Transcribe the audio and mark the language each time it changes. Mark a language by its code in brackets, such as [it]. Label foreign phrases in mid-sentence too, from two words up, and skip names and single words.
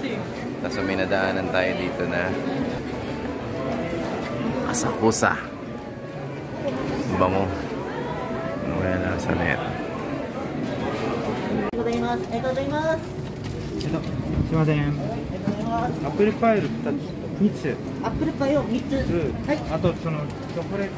[tl] Tapos may nadaanan tayo dito na Asakusa. Bango. Wala sa net. [ja] すいません。アップルパイル2つ。アップルパイを3つ。はい。あとそのチョコレート。